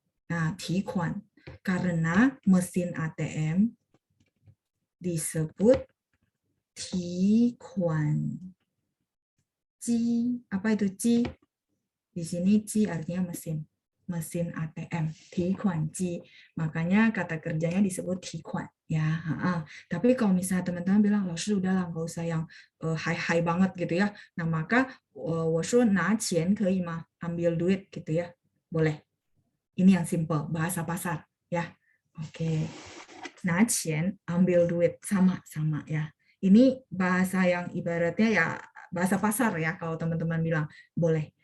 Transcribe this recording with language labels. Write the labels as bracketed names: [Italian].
[Indonesian] Nah, 提款 karena mesin ATM disebut 提款机. Apa itu ji? Di sini ji artinya mesin ATM, 提款机. Makanya kata kerjanya disebut 提款 ya. Tapi kalau misalnya teman-teman bilang, laoshi udahlah nggak usah yang high banget gitu ya. Nah, maka [Chinese] 我说拿钱可以吗? [Indonesian] Ambil duit gitu ya. Boleh. Ini yang simple, bahasa pasar ya. Oke. 拿钱, ambil duit, sama ya. Ini bahasa yang ibaratnya ya bahasa pasar ya kalau teman-teman bilang, boleh.